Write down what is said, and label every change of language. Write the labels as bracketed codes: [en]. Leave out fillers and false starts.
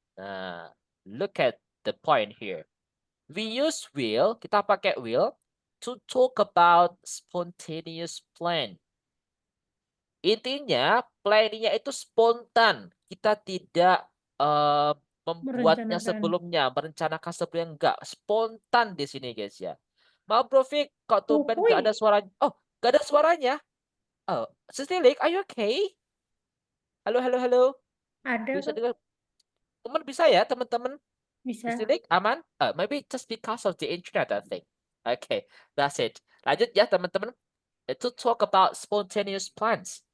[en] Nah, look at the point here. We use will, [id] kita pakai will [en] to talk about spontaneous plan. [id] Intinya, planningnya itu spontan. Kita tidak membuatnya sebelumnya, merencanakan sebelumnya, enggak. Spontan di sini guys ya. Maaf Bro Fik, kok tumpen nggak ada suaranya? Oh, nggak ada suaranya? [en] Oh, Sistilik, are you okay? [id] Halo. Ada. Bisa dengar? Teman bisa ya, teman-teman? Bisa. Sistilik, aman? [en] Maybe just because of the internet, I think. Okay, that's it. [id] Lanjut ya, teman-teman. [en] To talk about spontaneous plans.